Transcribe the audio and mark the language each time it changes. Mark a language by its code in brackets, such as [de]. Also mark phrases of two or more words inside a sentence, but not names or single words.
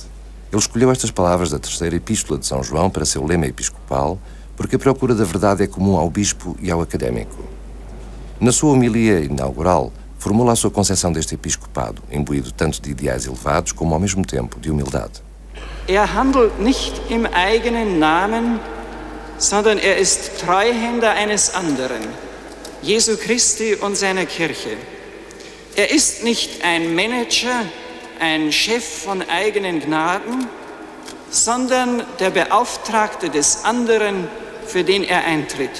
[pt] Ele escolheu estas palavras da terceira epístola de São João para seu lema episcopal, porque a procura da verdade é comum ao bispo e ao académico. Na sua homilia inaugural, formula a sua concepção deste episcopado, imbuído tanto de ideais elevados como, ao mesmo tempo, de humildade. [de] Handelt nicht im eigenen Namen, sondern ist Treuhänder eines anderen, Jesu Christi und seiner Kirche. Ist nicht ein Manager, ein Chef von eigenen Gnaden, sondern der Beauftragte des anderen, für den er eintritt.